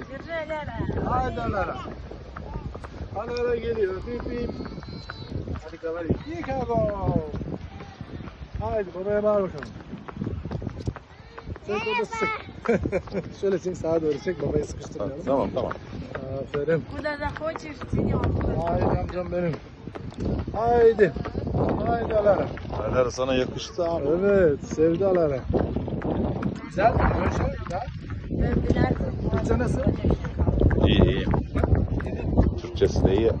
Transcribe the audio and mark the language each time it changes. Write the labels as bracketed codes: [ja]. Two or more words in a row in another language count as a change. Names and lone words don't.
[tr] Haydi Alara. Alara geliyor. Bip bip. Hadi kamerayı. Chicago. Haydi babaya bağır bakalım. Çek baba sık. Şöyle çek sağa doğru çek babayı sıkıştırmayalım. Tamam. Aferin. [ru] Куда захочешь, тянем. [tr] Haydi amcam benim. Haydi. Haydi Alara. Alara sana yakıştı abi. Evet sevdi Alara. Güzel mi? Güzel. Türkçe nasıl? İyi. Türkçesi de iyi.